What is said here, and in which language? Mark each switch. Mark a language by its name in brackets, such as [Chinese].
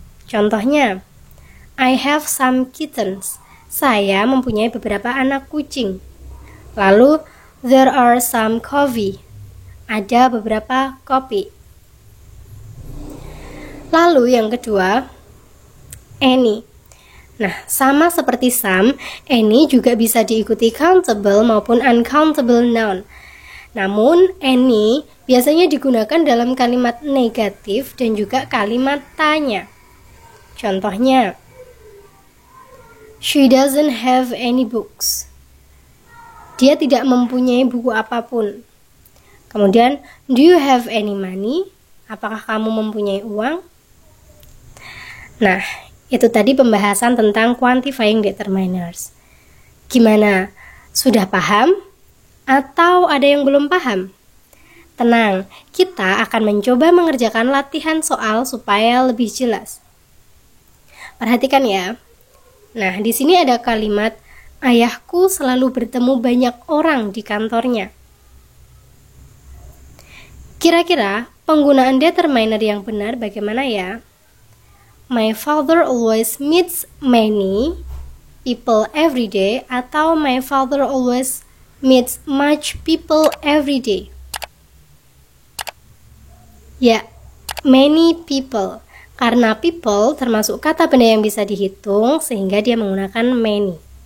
[Indonesian] Contohnya, [English] I have some kittens. [Indonesian] Saya mempunyai beberapa anak kucing. Lalu, [English] there are some coffee. [Indonesian] Ada beberapa kopi. Lalu yang kedua, any. Nah, sama seperti some, any juga bisa diikuti countable maupun uncountable noun. Namun, any biasanya digunakan dalam kalimat negatif dan juga kalimat tanya. Contohnya, [English] she doesn't have any books. [Indonesian] Dia tidak mempunyai buku apapun. Kemudian, [English] do you have any money? [Indonesian] Apakah kamu mempunyai uang? Nah, itu tadi pembahasan tentang quantifying determiners. Gimana? Sudah paham? Atau ada yang belum paham? Tenang, kita akan mencoba mengerjakan latihan soal supaya lebih jelas. Perhatikan ya. Nah, di sini ada kalimat, ayahku selalu bertemu banyak orang di kantornya. Kira-kira penggunaan determiner yang benar bagaimana ya? [English] My father always meets many people every day, [Indonesian] atau [English] my father always meets much people every day. Ya, many people. [Indonesian] Karena people termasuk kata benda yang bisa dihitung, sehingga dia menggunakan many.